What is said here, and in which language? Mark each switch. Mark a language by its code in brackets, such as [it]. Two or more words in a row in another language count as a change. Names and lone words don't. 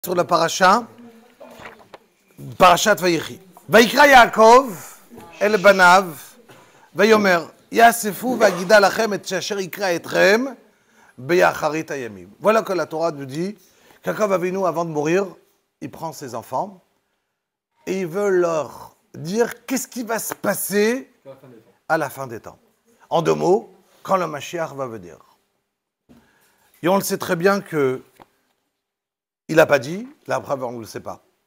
[fr] sur la paracha, [he] פרשת ויחי. ויקרא יעקב אל בניו, ויאמר, האספו ואגידה לכם את אשר יקרא אתכם באחרית הימים. [fr] Voilà que la Torah nous dit qu'Yaakov Avinu, avant de mourir, il prend ses enfants et il veut leur dire qu'est-ce qui va se passer à la fin des temps. En deux mots, quand le Mashiach va venir. Et on le sait très bien que il n'a pas dit, la preuve on ne le sait pas.